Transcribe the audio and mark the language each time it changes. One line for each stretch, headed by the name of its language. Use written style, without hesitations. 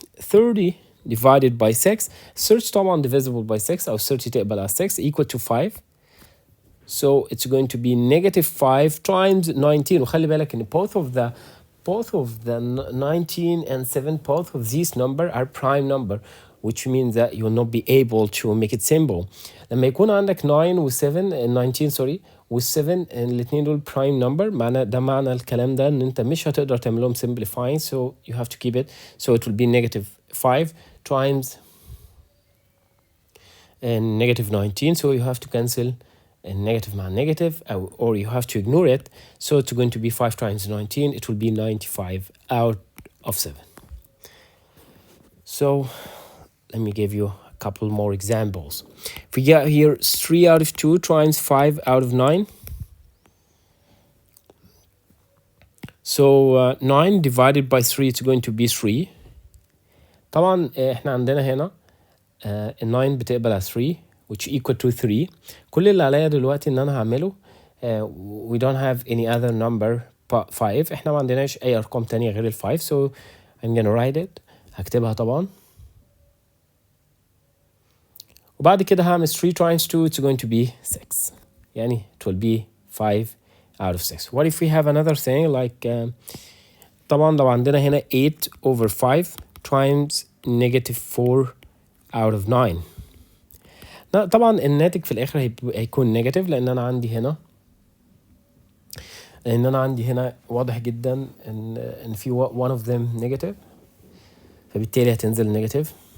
English: 30 divided by 6 30 طبعا divisible by 6
Arabic: أو 30 تقبل على 6
English: equal to 5. So it's going to be -5 times 19.
Arabic: وخلي بالك إن
English: both of the 19 and 7 both of these number are prime number, which means that you will not be able to make it simple.
Arabic: لما يكون عندك 9 و 7 19 سوري و 7 الاثنين دول prime number معنى الكلام ده ان انت مش هتقدر تعملهم simplifying,
English: so you have to keep it. So it will be -5 times -19, so you have to cancel negative مع negative or you have to ignore it. So it's going to be 5 times 19, it will be 95 out of 7. So let me give you a couple more examples. If we get here 3 out of 2 times 5 out of 9. So 9 divided by 3 it's going to be 3.
Arabic: طبعا احنا عندنا هنا 9 بتقبل على 3
English: which equal to 3.
Arabic: كل اللي عليا دلوقتي ان انا هعمله
English: we don't have any other number but 5.
Arabic: احنا ما عندناش اي ارقام تانية غير ال 5,
English: so I'm gonna write it.
Arabic: هكتبها طبعا وبعد كده هعمل 3 times 2
English: it's going to be 6. يعني it will be 5 out of 6. What if we have another thing like
Arabic: طبعا لو عندنا هنا
English: 8 over 5 times -4 out of 9.
Arabic: طبعا الناتج في الاخر هيكون نيجاتيف لان انا عندي هنا واضح جدا ان في
English: one of them
Arabic: negative, فبالتالي هتنزل نيجاتيف.